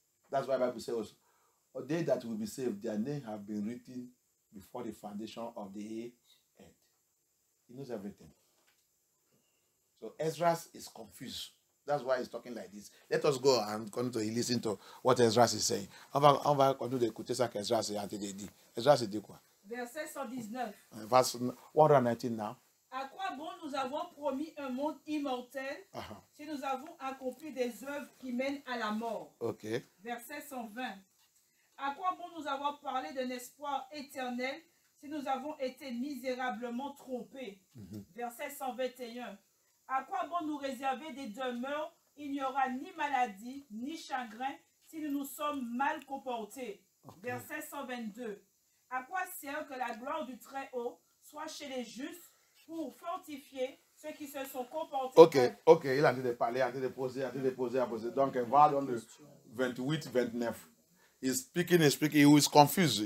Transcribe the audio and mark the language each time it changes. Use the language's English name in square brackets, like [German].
[English] That's why the Bible says, they that will be saved, their names have been written before the foundation of the earth. He knows everything. So Ezra is confused. That's why he's talking like this. Let us go and continue to listen to what Ezra is saying. [French] On va continuer d'écouter ça qu'Ezra a dit. Ezra dit quoi? Verset 119. [English] Verse 119 now. [French] À quoi bon nous avons promis un monde immortel si nous avons accompli des œuvres qui mènent à la mort? Okay. Verset 120. À quoi bon nous avons parlé d'un espoir éternel si nous avons été misérablement trompés. Verset 121. À quoi bon nous réserver des demeures? Il n'y aura ni maladie, ni chagrin, si nous nous sommes mal comportés. Verset 122. À quoi sert que la gloire du Très-Haut soit chez les justes pour fortifier ceux qui se sont comportés? Ok, il a dit de parler, il a dit de poser, Donc, on va dans le 28, 29. [English] He's speaking, he is confused.